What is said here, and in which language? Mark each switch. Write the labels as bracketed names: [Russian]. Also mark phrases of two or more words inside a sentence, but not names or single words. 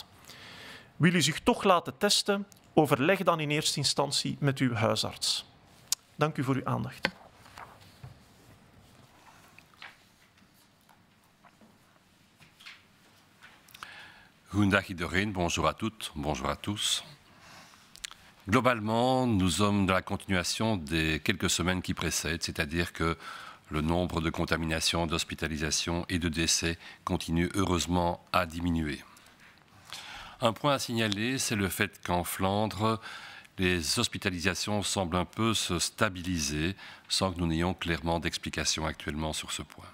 [Dutch] Wil u zich toch laten testen, overleg dan in eerste instantie met uw huisarts. Dank u voor uw aandacht. Goedendag iedereen, [French] bonjour à toutes, bonjour à tous. Globalement, nous sommes dans la continuation des quelques semaines qui précèdent, c'est-à-dire que Le nombre de contaminations, d'hospitalisations et de décès continue heureusement à diminuer. Un point à signaler, c'est le fait qu'en Flandre, les hospitalisations semblent un peu se stabiliser sans que nous n'ayons clairement d'explication actuellement sur ce point.